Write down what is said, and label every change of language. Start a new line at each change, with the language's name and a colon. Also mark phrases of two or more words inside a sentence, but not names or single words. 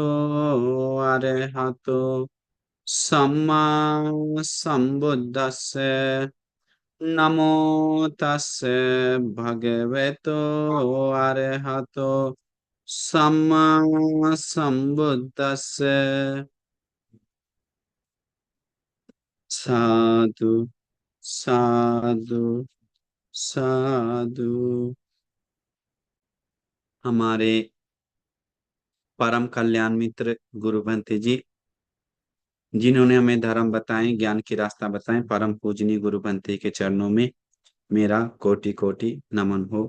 Pali: अरहतो सम्मा सम्बुद्दस्से नमो तस्से भगवतो अरहतो सम्मा सम्बुद्दस्से साधु साधु साधु।
Hindi: हमारे परम कल्याण मित्र गुरु भंते जी, जिन्होंने हमें धर्म बताए, ज्ञान की रास्ता बताए, परम पूजनीय गुरु भंते के चरणों में मेरा कोटि कोटि नमन हो।